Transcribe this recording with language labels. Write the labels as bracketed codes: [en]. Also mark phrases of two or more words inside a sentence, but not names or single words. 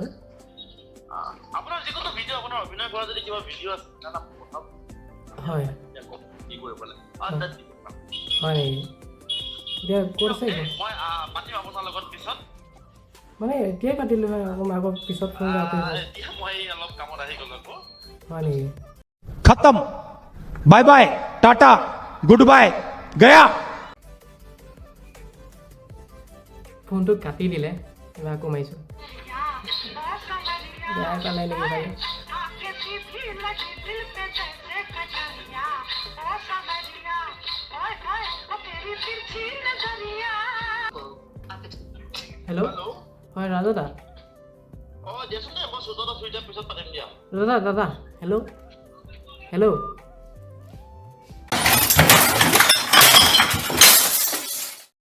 [as] আপোনাৰ যিকোনো ভিডিঅ' আপোনাৰ অভিনয় কৰা যদি কিবা ভিডিঅ' আছে পঠাব হয় কি কৰিব লাগে হয় নেকি এতিয়া ক'ত আছে মই পাতিম আপোনাৰ লগত পিছত মানে এতিয়াই পাতিলোঁ হয় আকৌ পিছত ফোন এতিয়া মই অলপ কামত আহি গ'লো আকৌ হয় নেকি [hi] खत्म [en] bye bye [hi] टाटा [en] good bye [hi] गया [as] ফোনটো কাটি দিলে এবাৰ আকৌ মাৰিছোঁ বেয়া পালে নেকি বাৰু হেল্ল' হয় ৰাজা দা দাদা [en] hello hello'